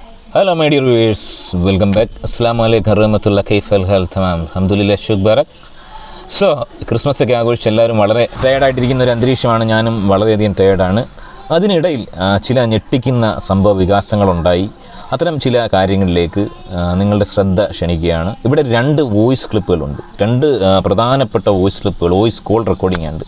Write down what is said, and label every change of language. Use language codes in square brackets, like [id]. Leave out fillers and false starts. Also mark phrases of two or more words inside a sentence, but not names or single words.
[en] Hello my dear viewers, welcome back. [ar] السلام عليكم ورحمة الله كيف الحال تمام الحمد لله شكر بارك. [ml] സോ ക്രിസ്മസ് ഒക്കെ ആഘോഷിച്ച് എല്ലാവരും വളരെ ടയേർഡായിട്ടിരിക്കുന്ന ഒരു അന്തരീക്ഷമാണ്. ഞാനും വളരെയധികം ടയേർഡാണ്. അതിനിടയിൽ ചില ഞെട്ടിക്കുന്ന സംഭവ വികാസങ്ങളുണ്ടായി. അത്തരം ചില കാര്യങ്ങളിലേക്ക് നിങ്ങളുടെ ശ്രദ്ധ ക്ഷണിക്കുകയാണ്. ഇവിടെ 2 [en] voice clips. [ml] 2 പ്രധാനപ്പെട്ട [en] voice clips, voice call recording [ml] ഉണ്ട്.